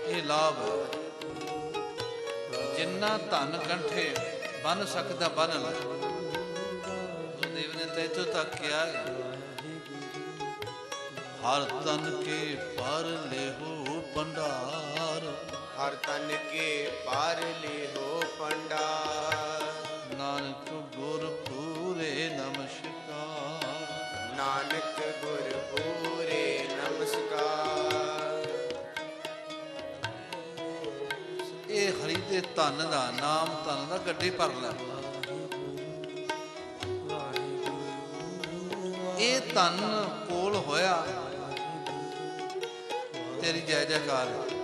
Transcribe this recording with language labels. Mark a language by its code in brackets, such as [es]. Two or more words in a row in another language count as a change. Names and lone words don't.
[pa] ਲਾਭ ਹੈ। ਜਿੰਨਾ ਧਨ ਕੰਠੇ ਬਨ ਸਕਦਾ ਬਨ ਲੈ। ਗੁਰਦੇਵ ਨੇ ਤਾਂ ਇੱਥੋਂ ਤੱਕ ਕਿਹਾ ਹੈ, ਹਰ ਤਨ ਕੇ ਪਰ ਲੇਹੋ ਭੰਡਾਰ, ਹਰ ਤਨ ਕੇ ਪਾਰ ਲੇ ਹੋ ਪੰਡਾਰ, ਨਾਨਕ ਗੁਰ ਪੂਰੇ ਨਮਸਕਾਰ। ਨਾਨਕ ਗੁਰ ਪੂਰੇ ਨਮਸਕਾਰ। ਇਹ ਹਰੀ ਦੇ ਧਨ ਦਾ ਨਾਮ ਧਨ ਦਾ ਗੱਡੀ ਭਰ ਲੈ। ਇਹ ਧਨ ਕੋਲ ਹੋਇਆ ਤੇਰੀ ਜੈ ਜੈਕਾਰ ਹੈ।